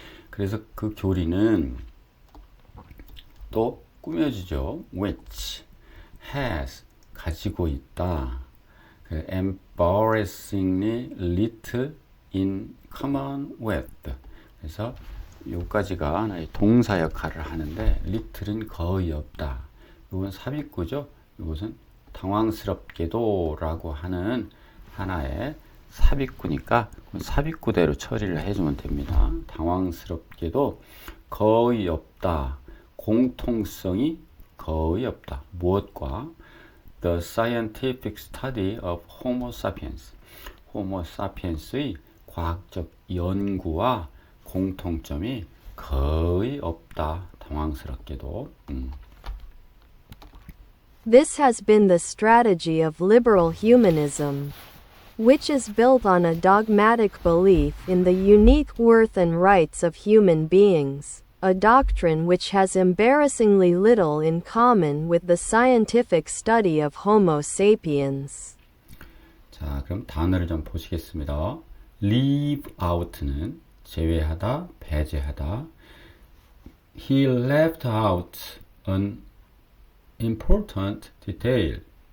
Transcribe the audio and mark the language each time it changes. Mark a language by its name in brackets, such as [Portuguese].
[Korean] 그래서 그 교리는 또 꾸며지죠. [English] which has [Korean] 가지고 있다. [English] embarrassingly little in common with. [Korean] 그래서 여기까지가 하나의 동사 역할을 하는데 little은 거의 없다. 이건 삽입구죠. 이것은 당황스럽게도 라고 하는 하나의 삽입구니까 삽입구대로 처리를 해주면 됩니다. 당황스럽게도 거의 없다. 공통성이 거의 없다. 무엇과? [English] The scientific study of Homo sapiens. [Korean] Homo sapiens의 과학적 연구와 공통점이 거의 없다. 당황스럽게도. [English] This has been the strategy of liberal humanism, which is built on a dogmatic belief in the unique worth and rights of human beings, a doctrine which has embarrassingly little in common with the scientific study of Homo sapiens. [Korean] 자, 그럼 단어를 좀 보시겠습니다. leave out는 제외하다, 배제하다. [English] He left out an important detail.